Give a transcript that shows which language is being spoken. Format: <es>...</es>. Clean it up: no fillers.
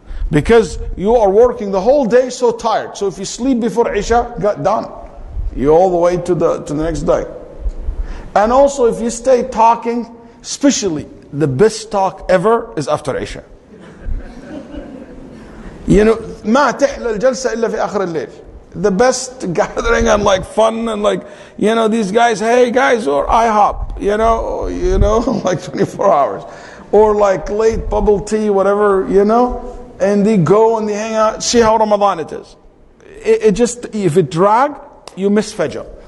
<en>Because you are working the whole day so tired. So if you sleep before Isha, got done. You're all the way to the next day. And also if you stay talking, especially the best talk ever is after Isha.</en> <ar>ما تحلى الجلسة إلا في آخر الليل.</ar> <en>The best gathering and fun and these guys, hey guys, or IHOP, like 24 hours. Or late bubble tea, whatever, and they go and they hang out. See how Ramadan it is. It just, if it drag, you miss Fajr.</en>